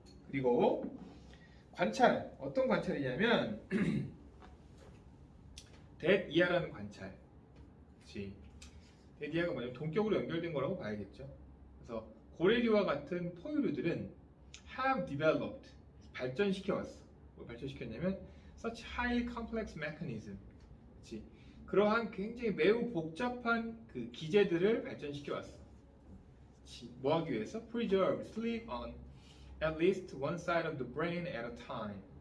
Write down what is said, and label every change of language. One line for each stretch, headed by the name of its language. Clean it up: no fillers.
Korean: 그리고 관찰. 어떤 관찰이냐면 that 이하라는 관찰. 그렇지. that 이하가 뭐냐면 동격으로 연결된 거라고 봐야겠죠. 그래서 고래류와 같은 포유류들은
English: have developed
Korean: 발전시켜 왔어. 뭐 발전시켰냐면
English: such high complex mechanism.
Korean: 그렇지. 그러한 굉장히 매우 복잡한 그 기제들을 발전시켜 왔어. 뭐 하기 위해서?
English: Preserve sleep on at least one side of the brain at a time.